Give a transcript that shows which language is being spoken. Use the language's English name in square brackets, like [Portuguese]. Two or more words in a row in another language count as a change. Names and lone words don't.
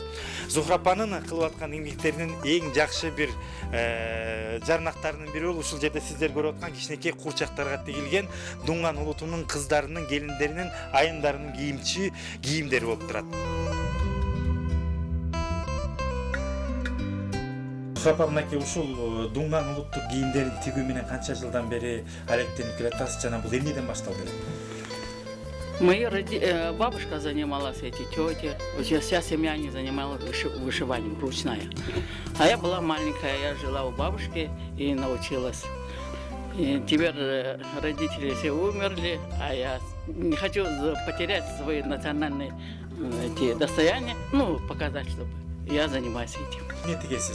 [Kyrgyz] Зухра апанын кылып аткан эмгектеринин эң жакшы бир жарнактарынын бири ушул жерде сиздер көрүп аткан кичинекей курчактарга тигилген Дуңган улутунун кыздарынын, келиндеринин, айымдарынын кийимдери болуп турат. Мынакей ушул Дуңган улуттук кийимдерин тигүү менен канча жылдан бери алектенип келатасыз жана бул эмнеден башталды? [Russian] Моя бабушка занималась, эти тети, вся семья не занималась вышиванием, ручная. А я была маленькая, я жила у бабушки и научилась. И теперь родители все умерли, а я не хочу потерять свои национальные эти достояния, показать, чтобы я занимаюсь этим.